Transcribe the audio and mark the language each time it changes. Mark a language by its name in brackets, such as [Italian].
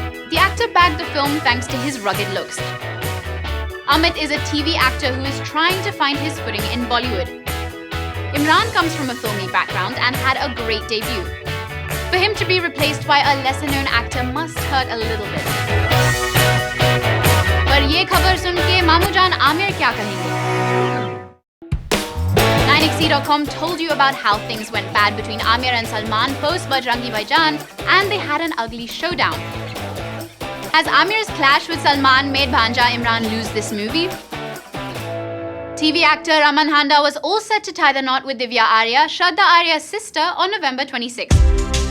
[English] The actor bagged the film thanks to his rugged looks. Amit is a TV actor who is trying to find his footing in Bollywood. Imran comes from a filmy background and had a great debut. For him to be replaced by a lesser-known actor must hurt a little bit. [Hindi] पर ये खबर सुन के मामू जान आमिर क्या कहेंगे? [English] 9XE.com told you about how things went bad between Aamir and Salman post Bajrangi Bhaijaan, and they had an ugly showdown. Has Aamir's clash with Salman made Bhanja Imran lose this movie? TV actor Raman Handa was all set to tie the knot with Divya Arya, Shraddha Arya's sister, on November 26th.